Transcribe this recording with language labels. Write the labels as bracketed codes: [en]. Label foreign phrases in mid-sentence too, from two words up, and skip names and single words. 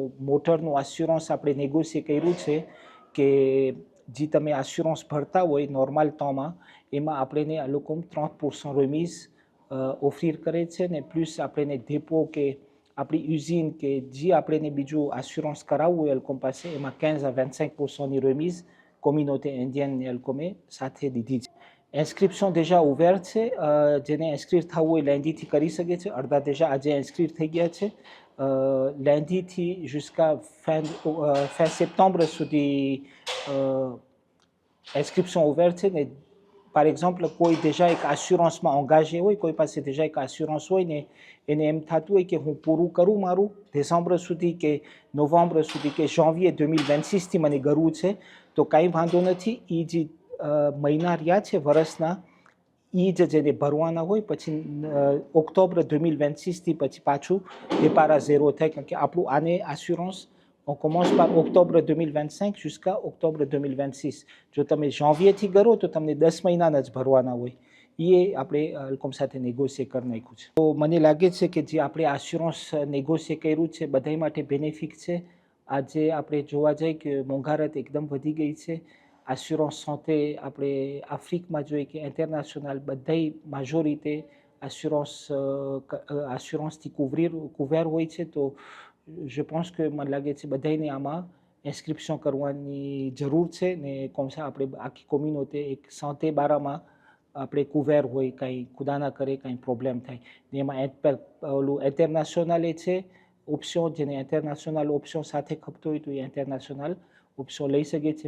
[gu] મોટરનું આસ્યુરન્સ આપણે નેગોશિયેટ કર્યું છે કે જે તમે આસ્યુરન્સ ભરતા હોય [en] normal term [gu] એમાં આપણે આ લોકો 30% remise ઓફર કરે છે ને પ્લસ આપણે ડેપો કે આપણી યુઝિન કે જે આપણે બીજું આસ્યુરન્સ કરાવવું હોય એ લોકો પાસે એમાં 15 à 25%ની remise [en] community Indian [gu] એ લોકોએ સાથે દીધી છે. ઇન્સ્ક્રિપ્શન [fr] déjà ouvert [gu] છે, જેને ઇન્સ્ક્રિપ્ટ થવું હોય લેન્ડીથી કરી શકે છે. અડધા déjà આજે ઇન્સ્ક્રિપ્ટ થઈ ગયા છે. લેન્ડીથી [fr] jusqu'à fin septembre [gu] સુધી ઇન્સ્ક્રિપ્શન ouvert છે ને [fr] par exemple [gu] કોઈ déjà એક આસ્યુરન્સમાં engagé હોય, કોઈ પાસે déjà એક આસ્યુરન્સ હોય ને એને એમ થતું હોય કે હું પૂરું કરું મારું décembre સુધી કે novembre સુધી કે janvier 2026થી મને કરવું છે તો કાંઈ વાંધો નથી. એ જે મહિના રહ્યા છે વર્ષના એ જ જેને ભરવાના હોય પછી ઓક્ટોબર 2026થી પછી પાછું [fr] départ à zéro [gu] થાય કારણ કે આપણું આને આસ્યુરન્સ [fr] on commence par octobre 2025 jusqu'à octobre 2026. [gu] જો તમે janvierથી કરો તો તમને 10 મહિનાના જ ભરવાના હોય. એ આપણે અલ્કોમ સાથે નેગોશિયેટ કરી નાખ્યું છે. તો મને લાગે છે કે જે આપણે આસ્યુરન્સ નેગોશિયેટ કર્યું છે બધાય માટે બેનિફિટ છે. આજે આપણે જોવા જઈએ કે મોંઘવારી એકદમ વધી ગઈ છે. [fr] assurance santé [gu] આપણે આફ્રિકામાં જોઈએ કે ઇન્ટરનેશનલ બધાય મેજોરિટી આસ્યુરન્સથી કુવર હોય છે. તો [fr] je pense que [gu] મને લાગે છે બધાયને આમાં ઇન્સ્ક્રિપ્શન કરવાની જરૂર છે ને કોમસા આપણે આખી કોમ્યુનિટી એક santé બારામાં આપણે કુવર હોય, કાંઈ ખુદા ના કરે કાંઈ પ્રોબ્લેમ થાય ને એમાં ઓલું ઇન્ટરનેશનલ છે ઓપ્શન, જેને [en] international option [gu] સાથે ખપતો હોય તો એ [en] international option [gu] લઈ શકે છે.